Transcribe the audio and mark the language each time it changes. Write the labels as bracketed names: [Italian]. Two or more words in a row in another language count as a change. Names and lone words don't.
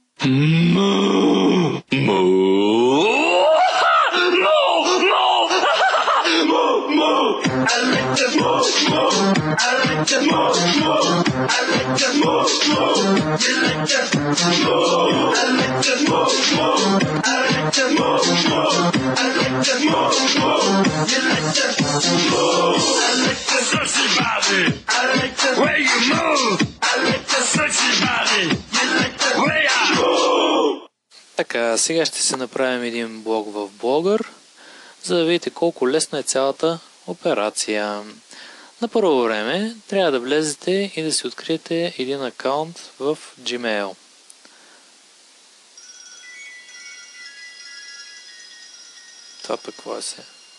[English] Moo! Moo! Moo! Moo! Moo! Moo! I like to moo! Moo! I like to moo! Moo! I like to moo! Moo! You like to moo! I like to moo! Moo! I like to moo! Moo! I like to moo! Moo! You like to moo! I like to sexy body. I like to where you move. I like to sexy body. You like to where you move. [Bulgarian] Така, сега ще се направим един блог в Blogger, за да видите колко лесна е цялата операция. На първо време трябва да влезете и да си откриете един акаунт в Gmail. Това пък какво е се?